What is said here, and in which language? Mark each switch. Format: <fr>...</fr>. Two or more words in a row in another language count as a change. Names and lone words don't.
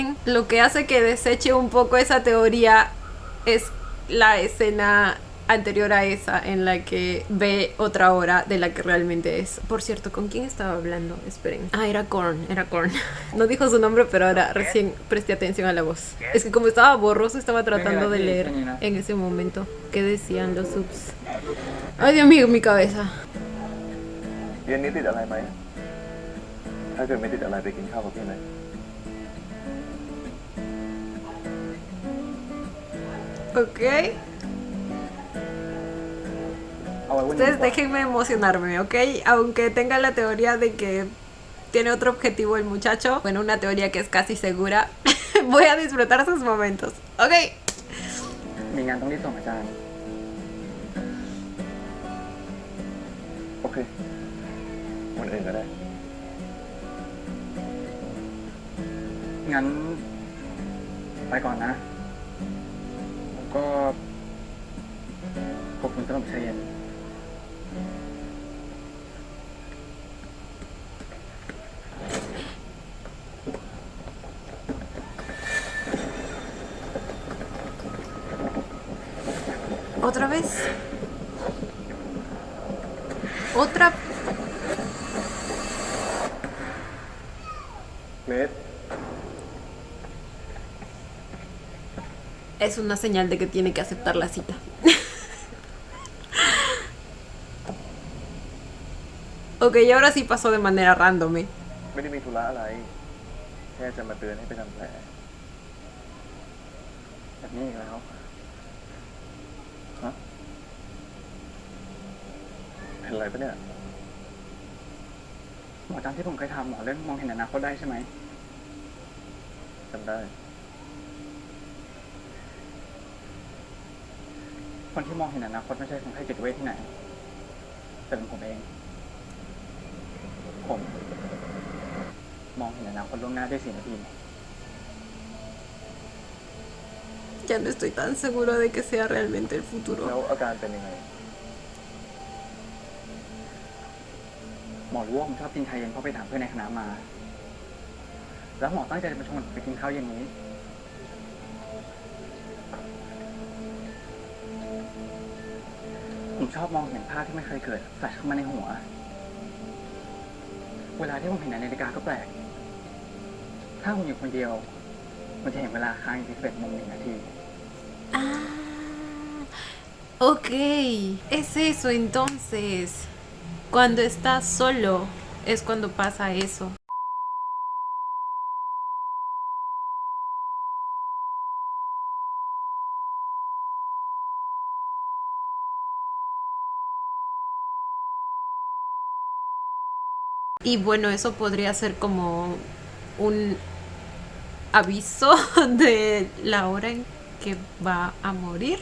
<es>Lo que hace que deseche un poco esa teoría es la escena anterior a esa en la que ve otra hora de la que realmente es. Por cierto, ¿con quién estaba hablando? Esperen. Ah, era Korn. No dijo su nombre, pero ahora recién presté atención a la voz. Es que como estaba borroso, estaba tratando de leer en ese momento qué decían los subs. Ay, Dios mío, mi cabeza.</es> <th>เย็นนี้ติดอะไรไหม ถ้าเกิดไม่ติดอะไรไปกินข้าวกับพี่ไหม</th> <es>Ok.</es> <th>เอาไว้วันนี้</th> <es>Ustedes déjenme emocionarme, ¿ok? Aunque tenga la teoría de que tiene otro objetivo el muchacho, bueno, una teoría que es casi segura, voy a disfrutar sus momentos, ¿ok?</es> <th>มีงานต้องรีบส่งอาจารย์ โอเค วันอื่นก็ได้ งั้น ไปก่อนนะแล้วก็ขอบคุณสำหรับชาเย็น</th> <es>¿Otra vez? ¿Otra? เกรด Es una señal de que tiene que aceptar la cita. Ok, y ahora sí pasó de manera random.</es> <th>ไม่ได้มีธุระอะไร แค่จะมาเตือนให้ไปทำแผล แบบนี้อีกแล้ว ฮะ เป็นไรปะเนี่ย หมอจำที่ผมเคยทำหมอเรื่องมองเห็นอนาคตได้ใช่ไหม จำได้ คนที่มองเห็นอนาคตไม่ใช่คนไข้จิตเวชที่ไหน แต่เป็นผมเอง ผมมองเห็นอนาคตล่วงหน้าได้4 นาที</th> <es>Ya no estoy tan seguro de que sea realmente el</es> <th>แล้ว</th> <es>futuro.</es> <th>อาการเป็นยังไง หมอรู้ว่าผมชอบกินชาเย็นเพราะไปถามเพื่อนในคณะมา แล้วหมอตั้งใจจะมาชวนผมไปกินข้าวเย็นนี้ ผมชอบมองเห็นภาพที่ไม่เคยเกิดแฟลชเข้ามาในหัว เวลาที่ผมเห็นในนาฬิกาก็แปลก ถ้าผมอยู่คนเดียวมันจะเห็นเวลาค้างอยู่ที่11:01 นาที</th> <es>Ah, ok. Es eso entonces. Cuando estás solo es cuando pasa eso. Y bueno, eso podría ser como un aviso de la hora en que va a morir.</es>